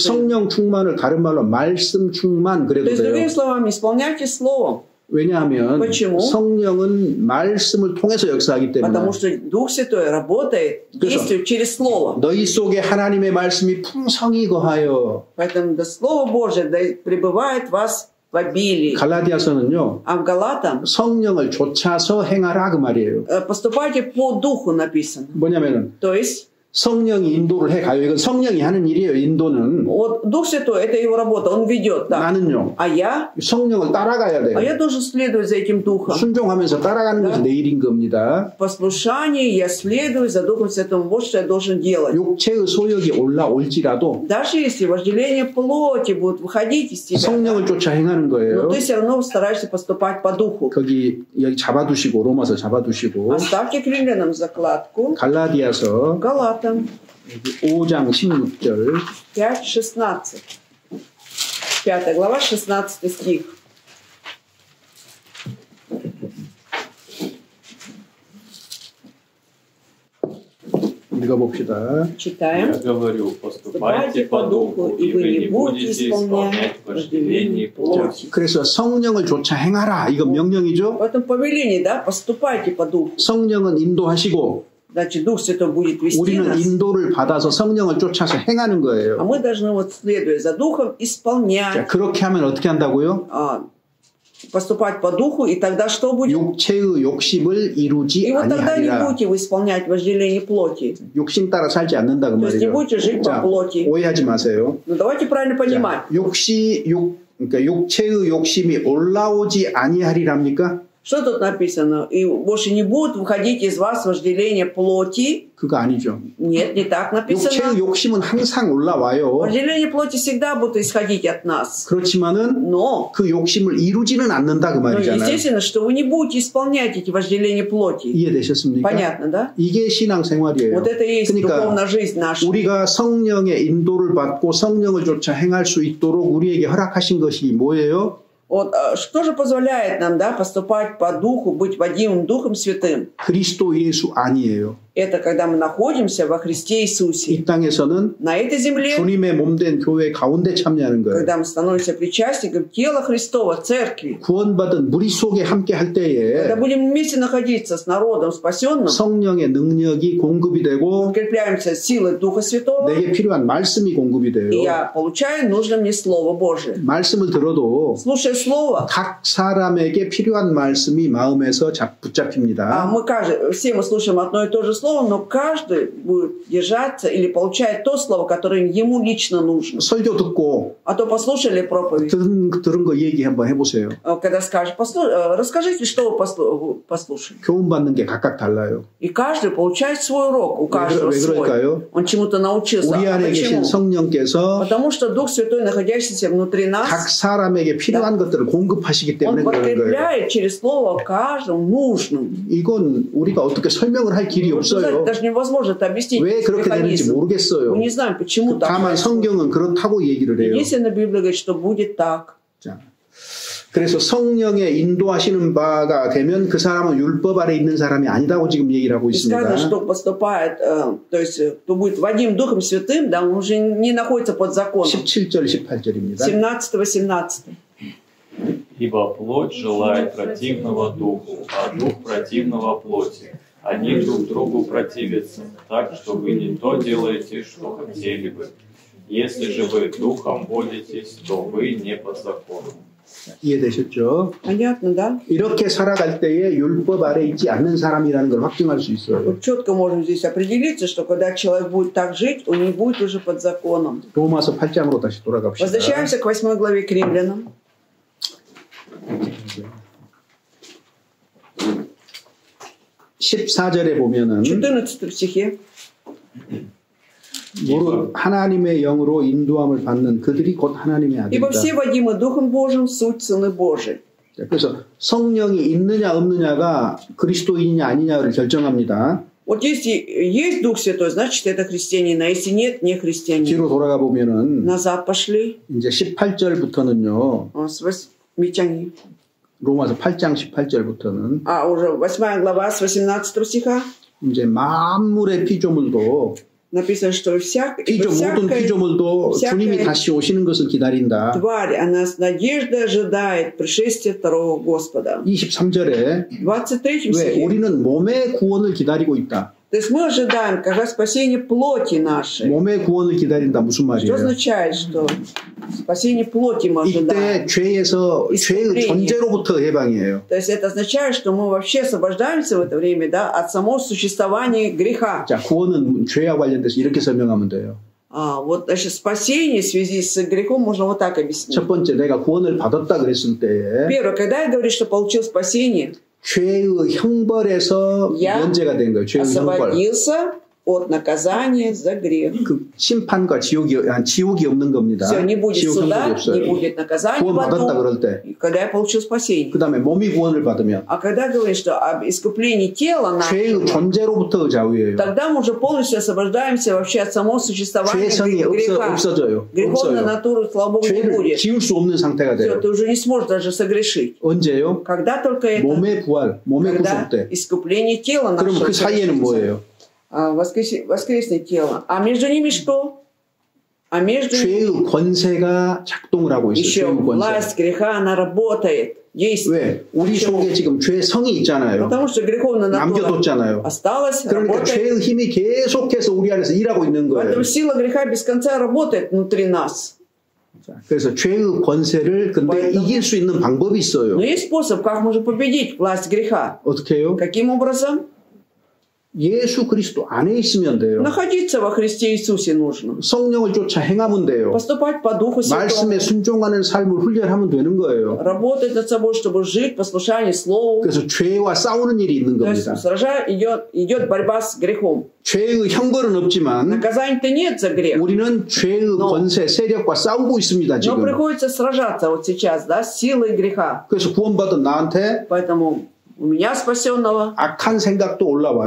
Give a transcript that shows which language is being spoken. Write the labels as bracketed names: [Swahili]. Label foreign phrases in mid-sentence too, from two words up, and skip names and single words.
[Korean] 성령 충만을 다른 말로 말씀 충만 [Russian] То [Korean] 그래도 [Russian] есть, [Korean] 돼요. [Russian] другими словами, исполняйтесь Словом. [Korean] 왜냐하면 [Russian] почему? [Korean] 성령은 말씀을 통해서 역사하기 때문에 [Russian] Потому что Дух Святой работает, действует через Слово. [Korean] 너희 속에 하나님의 말씀이 풍성히 거하여. [Russian] Поэтому да, Слово Божие да, пребывает в вас в обилии. [Korean] 갈라디아서는요. [Russian] А в Галатам [Korean] 성령을 좇아서 행하라 그 말이에요. [Russian] поступайте по Духу написано. [Korean] 뭐냐면은 [Russian] То есть [Korean] 성령이 인도를 해가요. 이건 성령이 하는 일이에요. 인도는. [Russian] вот Дух Святой, это его работа, он ведет. Да. [Korean] 나는요. [Russian] А я [Korean] 성령을 따라가야 돼요. [Russian] я должен следовать за этим Духом. [Korean] 순종하면서 따라가는 것이 내 일인 겁니다. [Russian] Послушание, я следую за Духом Святым. Вот что я должен делать. [Korean] 육체의 소욕이 올라올지라도 [Russian] Даже если вожделение плоти будет выходить из тебя, [Korean] 성령을 쫓아 행하는 [Russian] но [Korean] 거예요. [Russian] ты все равно стараешься поступать по Духу. [Korean] 여기 잡아두시고 로마서 잡아두시고 [Russian] Оставьте к римлянам закладку. [Korean] 갈라디아서 [Russian] Галатам [Korean] 5장 16절 [Russian] 5:16. 5 глава, 16 стих. [Korean] 읽어봅시다. [Russian] Читаем. Я говорю, поступайте по духу, и вы не будете исполнять вожделений плоти. [Korean] 그래서 성령을 쫓아 행하라. 이건 명령이죠. [Russian] В этом повелении, да, поступайте по духу. [Korean] 성령은 인도하시고 [Russian] Значит, Дух Святой будет вести [Korean] 우리는 [Russian] нас. [Korean] 인도를 받아서 성령을 쫓아서 행하는 [Russian] А [Korean] 거예요. [Russian] мы должны, вот, следуя за Духом, [Korean] 자, [Russian] исполнять, [Korean] 그렇게 하면 어떻게 한다고요? [Russian] поступать по Духу, и тогда что будет? [Korean] 육체의 욕심을 이루지 [Russian] И вот тогда не [Korean] 아니하리라. [Russian] будете вы исполнять вожделение плоти. [Korean] 욕심 따라 살지 않는다 그 [Russian] То есть не [Korean] 말이죠. [Russian] будете жить по [Korean] 자, [Russian] плоти. [Korean] 오해하지 마세요. [Russian] Но давайте правильно понимать. [Korean] 그러니까 육체의 욕심이 올라오지 아니하리랍니까? [Russian] Что тут написано? И больше не будут выходить из вас вожделение плоти. [Korean] 그거 아니죠. [Russian] Нет, не так [Korean] 육체의 [Russian] написано. [Korean] 욕심은 항상 올라와요. [Russian] Вожделение плоти всегда будут исходить от нас. [Korean] 그렇지만은 [Russian] Но, [Korean] 그 욕심을 이루지는 않는다 그 말이잖아요. [Russian] естественно, что вы не будете исполнять эти вожделения плоти. [Korean] 이해되셨습니까? [Russian] Понятно, да? [Korean] 이게 신앙생활이에요. [Russian] Вот это и есть [Korean] 그러니까 [Russian] духовная жизнь наша. [Korean] 우리가 성령의 인도를 받고 성령을 쫓아 행할 수 있도록 우리에게 허락하신 것이 뭐예요? [Russian] Вот, что же позволяет нам, да, поступать по Духу, быть водимым Духом Святым? [Korean] 그리스도 예수 아니에요. [Russian] Это когда мы находимся во Христе Иисусе. [Korean] 이 땅에서는 [Russian] На этой земле, [Korean] 주님의 몸된 교회 가운데 참여하는 거예요. [Russian] когда мы становимся причастником тела Христова, церкви, [Korean] 구원받은 무리 속에 함께 할 때에 [Russian] когда будем вместе находиться с народом спасенным, [Korean] 성령의 능력이 공급이 되고 [Russian] укрепляемся силой Духа Святого, [Korean] 내게 필요한 말씀이 공급이 돼요. [Russian] и я получаю нужное мне Слово Божие. [Korean] 말씀을 들어도 [Russian] Слушая Слово, [Korean] 각 사람에게 필요한 말씀이 마음에서 붙잡힙니다. [Russian] все мы слушаем одно и то же Слово, но каждый будет держаться или получает то Слово, которое ему лично нужно. [Korean] 설교 듣고 [Russian] А то послушали проповедь, [Korean] 들은 거 얘기 한번 해보세요. [Russian] когда скажешь, расскажите, что вы послушали. [Korean] 교훈받는 게 각각 달라요. [Russian] И каждый получает свой урок, у каждого [Korean] 왜 [Russian] свой. [Korean] 그럴까요? [Russian] Он чему-то научился. [Korean] 우리 안에 계신 [Russian] Почему? [Korean] 성령께서 [Russian] Потому что Дух Святой, находящийся внутри нас, [Korean] 각 사람에게 필요한 것들을 공급하시기 때문에 [Russian] Он [Korean] 그러는 거예요. [Russian] подкрепляет через Слово каждому нужным. [Korean] 이건 우리가 어떻게 설명을 할 길이 없어요. [Russian] Даже невозможно это объяснить. [Korean] 왜 그렇게 되는지 모르겠어요. [Russian] Мы не знаем, почему так. [Korean] 다만 성경은 그렇다고 얘기를 해요. [Russian] Единственная Библия говорит, что будет так. [Korean] 자, 그래서 성령의 인도하시는 바가 되면 그 사람은 율법 아래 있는 사람이 아니다고 지금 얘기를 하고 [Russian] И сказано, [Korean] 있습니다. [Russian] что поступает, то есть, кто будет водим Духом Святым, да, он уже не находится под законом. [Korean] 17절, 18절입니다. [Russian] 17-18. Ибо плоть желает противного духу, а дух противного плоти. Они друг другу противятся, так что вы не то делаете, что хотели бы. Если же вы духом водитесь, то вы не под законом. [Korean] 이해되셨죠? [Russian] Понятно, да? [Korean] 이렇게 살아갈 때에 율법 아래 있지 않는 사람이라는 걸 확증할 수 있어요. [Russian] Вот четко можем здесь определиться, что когда человек будет так жить, он не будет уже под законом. [Korean] 로마서 8장으로 다시 돌아갑시다. [Russian] Возвращаемся к 8 главе к Римлянам. [Korean] 14절에 보면은 [Russian] 14 стихе. [Korean] 무릇 하나님의 영으로 인도함을 받는 그들이 곧 하나님의 [Russian] Ибо [Korean] 아들이다. [Russian] все водимы Духом Божьим, суть сыны Божии. [Korean] 그래서 성령이 있느냐 없느냐가 그리스도인이냐 아니냐를 결정합니다. [Russian] Вот если есть Дух Святой, значит это христианин, а если нет, не христианин. [Korean] 뒤로 돌아가 보면은 [Russian] Назад пошли. [Korean] 이제 18절부터는요. [Russian] С 8 [Korean] 로마서 8장 18절부터는 [Russian] уже 8 глава с 18 стиха [Korean] 이제 만물의 피조물도 [Russian] написано, что [Korean] 모든 피조물도 주님이 다시 오시는 것을 기다린다. [Russian] тварь, она с надеждой ожидает пришествия второго Господа. [Korean] 23절에 [Russian] 23 [Korean] 왜 [Russian] стихе. [Korean] 우리는 몸의 구원을 기다리고 있다. [Russian] То есть мы ожидаем, когда спасение плоти нашей. [Korean] 몸의 구원을 기다린다 무슨 [Russian] Что [Korean] 말이에요? [Russian] означает, что спасение плоти мы ожидаем? [Korean] 이때 죄의 존재로부터 해방이에요. [Russian] То есть это означает, что мы вообще освобождаемся в это время, да, от самого существования греха. [Korean] 자, 구원은 죄와 관련돼서 이렇게 설명하면 돼요. [Russian] Вот, значит, спасение в связи с грехом можно вот так объяснить. [Korean] 첫 번째, 내가 구원을 받았다 그랬을 때에 [Russian] Первое, когда я говорю, что получил спасение, [Korean] 죄의 형벌에서 면제가 된 거예요. 죄의 형벌. [Russian] освободился от наказания за грех. [Korean] 그 심판과 지옥이 없는 겁니다. [Russian] Все, не будет [Korean] 지옥 [Russian] суда, [Korean] 형벌이 없어요. [Russian] не будет наказания [Korean] 구원 [Russian] в [Korean] 받았다 [Russian] аду. [Korean] 그럴 때. [Russian] Когда я получил спасение. [Korean] 그 다음에 몸이 구원을 받으면 [Russian] А когда говорит, что об искуплении тела [Korean] 죄의 [Russian] нашего, [Korean] 존재로부터 자유예요. [Russian] тогда мы уже полностью освобождаемся вообще от самого существования [Korean] 죄성이 [Russian] греха. [Korean] 없어져요. [Russian] Греховная [Korean] 없어요. [Russian] натура, слава Богу, не [Korean] 죄를 [Russian] будет. [Korean] 지울 수 없는 상태가 [Russian] Все, [Korean] 돼요. [Russian] ты уже не сможешь даже согрешить. [Korean] 언제요? [Russian] Когда только это? [Korean] 몸의 부활, 몸의 [Russian] Когда [Korean] 구속 때. [Russian] искупление тела [Korean] 그럼 [Russian] нашего [Korean] 그 사이에는 뭐예요? [Russian] воскреснет тело. А между ними что? А между ними [Korean] 죄의 권세가 작동을 하고 있어요. [Russian] еще [Korean] 죄의 권세. [Russian] власть греха, она работает, действует. [Korean] 왜? 우리 속에 지금 죄의 성이 있잖아요. [Russian] Потому что греховная натура [Korean] 남겨뒀잖아요. [Russian] осталась, [Korean] 그러니까 [Russian] работает. [Korean] 죄의 힘이 계속해서 우리 안에서 일하고 있는 거예요. [Russian] Поэтому сила греха без конца работает внутри нас. [Korean] 그래서 죄의 권세를 근데 이길 수 있는 방법이 있어요. [Russian] Но есть способ, как можно победить власть греха. [Korean] 어떻게 해요? [Russian] Каким образом? [Korean] 예수 그리스도 안에 있으면 돼요. [Russian] Находиться во Христе Иисусе нужно. [Korean] 성령을 쫓아 행하면 돼요. [Russian] Поступать по Духу Святому. [Korean] 말씀에 순종하는 삶을 훈련하면 되는 거예요. [Russian] Работать над собой, чтобы жить в послушании Слову. [Korean] 그래서 죄와 싸우는 일이 있는 [Russian] То есть [Korean] 겁니다. [Russian] идет борьба с грехом. [Korean] 죄의 형벌은 없지만 [Russian] Наказания-то нет за грех. [Korean] 우리는 죄의 권세, 세력과 싸우고 있습니다. [Russian] Но [Korean] 지금. [Russian] приходится сражаться вот сейчас, да, с силой греха. [Korean] 그래서 구원받은 나한테 [Russian] Поэтому у меня спасенного. [Korean] 악한 생각도 올라와요.